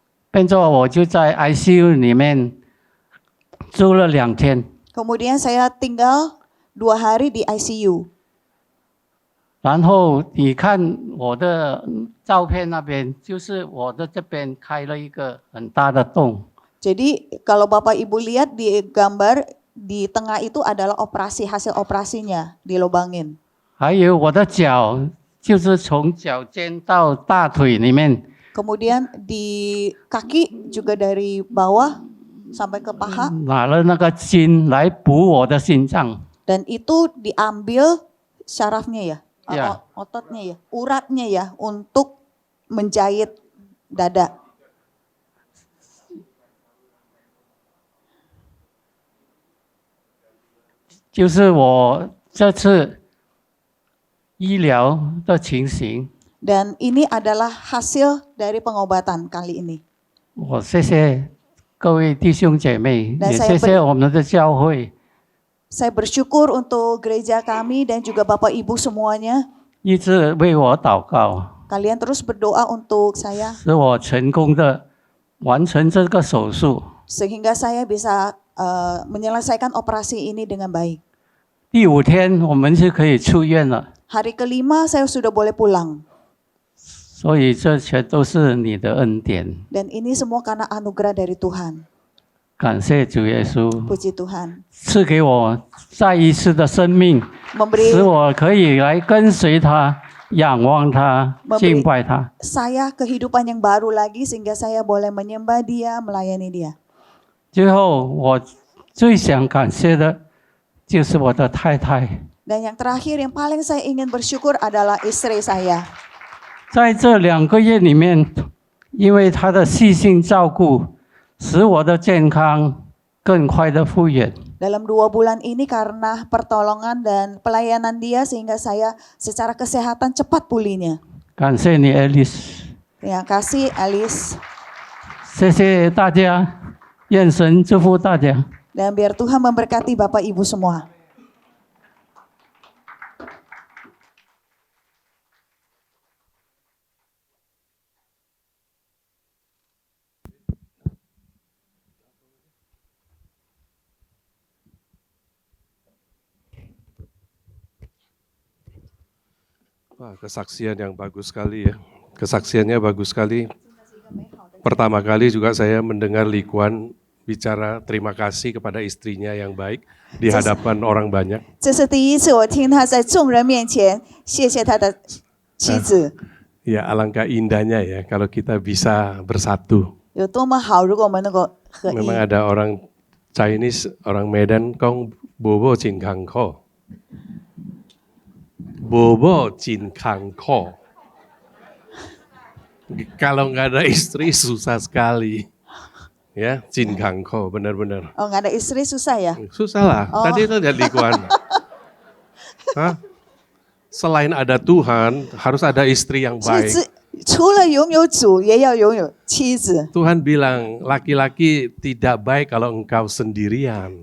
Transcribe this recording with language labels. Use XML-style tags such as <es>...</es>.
<zh>变作我就在 ICU 里面住了2天。</zh> <id>Kemudian saya tinggal 2 hari di ICU.</id> <zh>然后你看我的照片那边，就是我的这边开了一个很大的洞。</zh> <id>Jadi kalau Bapak Ibu lihat di gambar di tengah itu adalah operasi, hasil operasinya dilobangin.</id> <zh>还有我的脚，就是从脚尖到大腿里面，</zh> <id>Kemudian di kaki juga dari bawah sampai ke paha.</id> <zh>拿了那个筋来补我的心脏。</zh> <id>Dan itu diambil syarafnya ya, Ya. ototnya ya, uratnya ya untuk menjahit dada.</id> <zh>就是我这次医疗的情形，</zh> <id>Dan ini adalah hasil dari pengobatan kali ini.</id> <zh>我谢谢各位弟兄姐妹，</zh> <id>Dan</id> <zh>也</zh> <id>saya</id> <zh>谢谢我们的教会，</zh> <id>Saya bersyukur untuk gereja kami dan juga Bapak Ibu semuanya.</id> <zh>一直为我祷告，</zh> <id>Kalian terus berdoa untuk saya</id> <zh>使我成功的完成这个手术。</zh> <id>sehingga saya bisa menyelesaikan operasi ini dengan baik.</id> <zh>第5天我们就可以出院了，</zh> <id>Hari kelima saya sudah boleh pulang.</id> <zh>所以这全都是你的恩典，</zh> <id>Dan ini semua karena anugerah dari Tuhan.</id> <zh>感谢主耶稣</zh> <id>Puji Tuhan.</id> <zh>赐给我再一次的生命，</zh> <id>Memberi</id> <zh>使我可以来跟随他、仰望他、</zh> <id>Memberi</id> <zh>敬拜他。</zh> <id>saya kehidupan yang baru lagi sehingga saya boleh menyembah Dia, melayani Dia.</id> <zh>最后，我最想感谢的就是我的太太。</zh> <id>Dan yang terakhir yang paling saya ingin bersyukur adalah istri saya.</id> <zh>在这2个月里面，因为她的细心照顾，使我的健康更快的复原。</zh> <id>Dalam 2 bulan ini karena pertolongan dan pelayanan Dia sehingga saya secara kesehatan cepat pulihnya.</id> <zh>感谢你 ，Alice。</zh> <id>Terima kasih Alice.</id> <zh>谢谢大家，愿神祝福大家。</zh> <id>Dan biar Tuhan memberkati Bapak Ibu semua. Wah, kesaksian yang bagus sekali ya. Kesaksiannya bagus sekali. Pertama kali juga saya mendengar Li Kuan bicara terima kasih kepada istrinya yang baik di hadapan orang banyak.</id> <zh>这是第一次我听他在众人面前谢谢他的妻子，</zh> <id>Ya, alangkah indahnya ya kalau kita bisa bersatu.</id> <zh>有多么好，如果我们能够合一。</zh> <id>Memang ada orang Chinese, orang Medan, kong bobo cingkang ko. Bobo Jin Kangko. Kalau nggak ada istri susah sekali. Ya, Jin Kangko, benar-benar. Oh, nggak ada istri susah ya? Susah lah. Oh. Tadi itu ada likuan. Hah? Selain ada Tuhan, harus ada istri yang</id> <zh>所以</zh> <id>baik.</id> <zh>除了拥有主，也要拥有妻子。</zh> <id>Tuhan bilang, laki-laki tidak baik kalau engkau sendirian.</id>